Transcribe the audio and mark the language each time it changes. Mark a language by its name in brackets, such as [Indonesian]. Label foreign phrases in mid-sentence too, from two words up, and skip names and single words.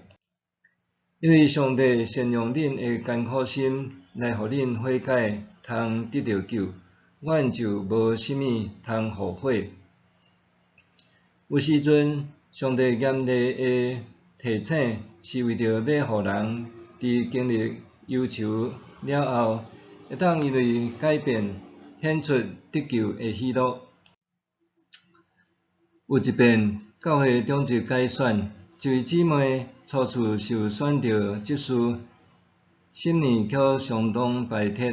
[Min Nan Chinese] 因为上帝善用恁的艰苦心来互恁悔改，通得到救，阮就无啥物通后悔。有时阵，上帝严厉的提醒，是为着要互人伫经历忧愁了后，会当因为改变，显出得救的喜乐。有一遍，教会中职改选，一位姊妹初次受选着执事，心里却相当排斥。